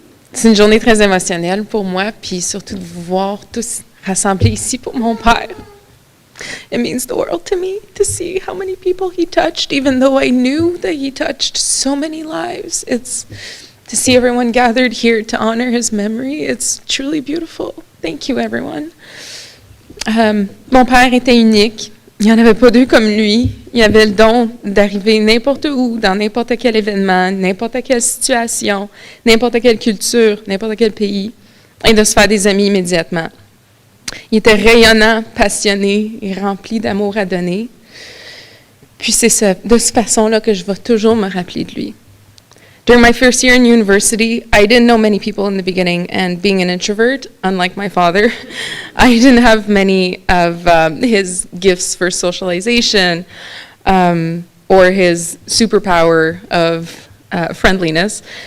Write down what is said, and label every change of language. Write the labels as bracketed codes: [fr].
[fr] C'est une journée très émotionnelle pour moi, puis surtout de vous voir tous rassemblés ici pour mon père. [en] It means the world to me to see how many people he touched, even though I knew that he touched so many lives. It's to see everyone gathered here to honor his memory. It's truly beautiful. Thank you, everyone. [fr] Mon père était unique. Il n'y en avait pas deux comme lui. Il avait le don d'arriver n'importe où, dans n'importe quel événement, n'importe quelle situation, n'importe quelle culture, n'importe quel pays, et de se faire des amis immédiatement. Il était rayonnant, passionné et rempli d'amour à donner. Puis c'est de cette façon-là que je vais toujours me rappeler de lui. [en] During my first year in university, I didn't know many people in the beginning, and being an introvert, unlike my father, I didn't have many of his gifts for socialization or his superpower of friendliness.